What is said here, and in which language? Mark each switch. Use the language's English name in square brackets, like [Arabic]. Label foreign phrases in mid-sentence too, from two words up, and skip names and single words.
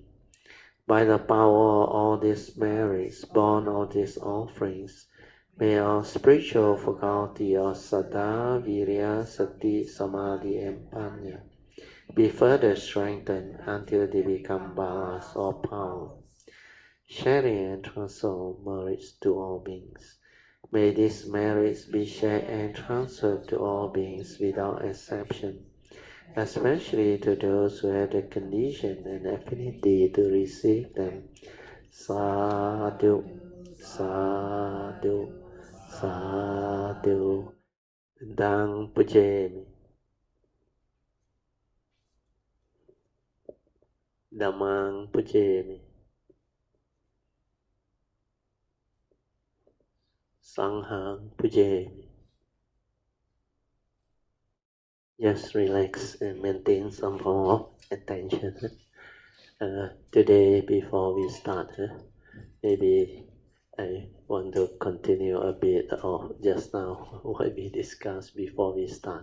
[English] By the power of all these merits, born of these offerings, may our spiritual faculty of [Pali] Saddha, Virya, Sati, Samadhi, [English] and Panya be further strengthened until they become balas or power, sharing and transfer merits to all beings. May these merits be shared and transferred to all beings without exception, especially to those who have the condition and affinity to receive them. [Pali] Sadhu, sadhu, sadhu. Dang Pujemi. Dhammang Pujemi. Sanghang Pujemi. [English] Just relax and maintain some form of attention. Today, before we start, maybe I want to continue a bit of just now what we discussed before we start.